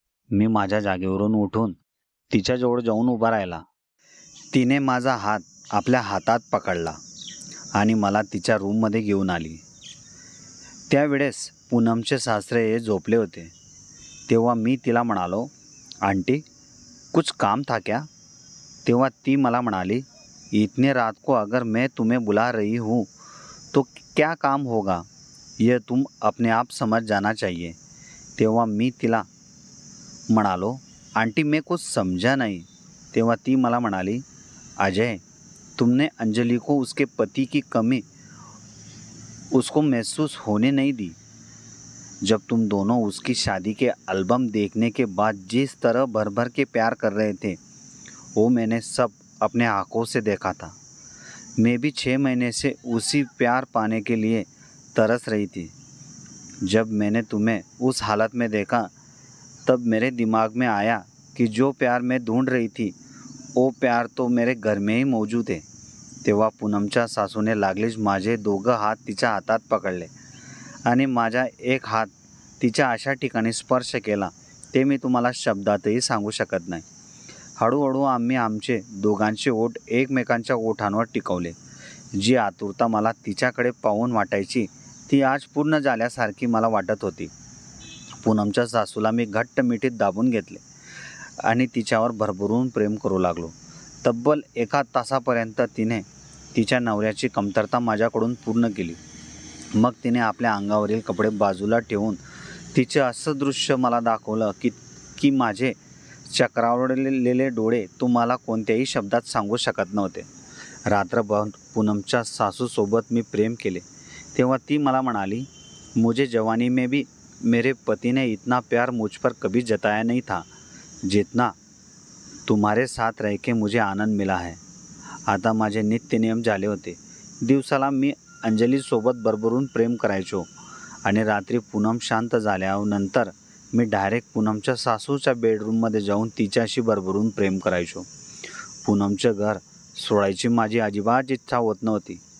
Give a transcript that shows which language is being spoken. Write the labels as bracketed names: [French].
[Marathi] मी माझ्या जागेवरून उठून तिच्या जवळ जाऊन उभा राहिला. तिने माझा हात आपल्या हातात पकडला आणि मला तिच्या रूममध्ये घेऊन आली. त्यावेळेस पूनमचे सासरे हे झोपले होते. तेव्हा मी तिला म्हणालो, [Hindi] आंटी कुछ काम था क्या? [Marathi] तेव्हा ती मला म्हणाली, [Hindi] इतने रात को अगर मैं तुम्हें बुला रही हूँ तो क्या काम होगा, यह तुम अपने आप समझ जाना चाहिए. [Marathi] तेव्हा मी तिला म्हणालो, [Hindi] आंटी मैं कुछ समझा नहीं. [Marathi] तेव्हा ती मला म्हणाली, [Hindi] अजय तुमने अंजलि को उसके पति की कमी उसको महसूस होने नहीं दी. जब तुम दोनों उसकी शादी के एल्बम देखने के बाद जिस तरह भर भर के प्यार कर रहे थे, वो मैंने सब अपने आँखों से देखा था. मैं भी 6 महीने से उसी प्यार पाने के लिए तरस रही थी. जब मैंने तुम्हें उस हालत में देखा तब मेरे दिमाग में आया कि जो प्यार मैं ढूंढ रही थी वो प्यार तो मेरे घर में ही मौजूद है. [Marathi] तेव्हा पूनमच्या सासूने लागलीच माझे दोघं हात तिच्या हातात पकडले आणि माझा एक हात तिच्या अशा ठिकाणी स्पर्श केला ते मी तुम्हाला शब्दातही सांगू शकत नाही. हळूहळू आम्ही आमचे दोघांचे ओठ एकमेकांच्या ओठांवर टिकवले. जी आतुरता मला तिच्याकडे पाहून वाटायची ती आज पूर्ण झाल्यासारखी मला वाटत होती. पूनमच्या सासूला मी घट्ट मिठीत दाबून घेतले आणि तिच्यावर भरभरून प्रेम करू लागलो. तब्बल 1 तासापर्यंत तिने तिच्या नवऱ्याची कमतरता माझ्याकडून पूर्ण केली. मग तिने आपल्या अंगावरील कपडे बाजूला ठेवून तिचे असं दृश्य मला दाखवलं की माझे चक्रावलेले डोळे तुम्हाला कोणत्याही शब्दात सांगू शकत नव्हते. रात्रभर पूनमच्या सासूसोबत मी प्रेम केले. तेव्हा ती मला म्हणाली, [Hindi] मुझे जवानी में भी मेरे पति ने इतना प्यार मुझ पर कभी जताया नहीं था जितना तुम्हारे साथ रह के मुझे आनंद मिला है. [Marathi] आता माझे नित्य नियम झाले होते. दिवसाला मी अंजलीसोबत भरभरून प्रेम करायचो आणि रात्री पूनम शांत झाल्यानंतर मी डायरेक्ट पूनमच्या सासूच्या बेडरूममध्ये जाऊन तिच्याशी भरभरून प्रेम करायचो. पूनमचं घर सोडायची माझी अजिबात इच्छा होत नव्हती.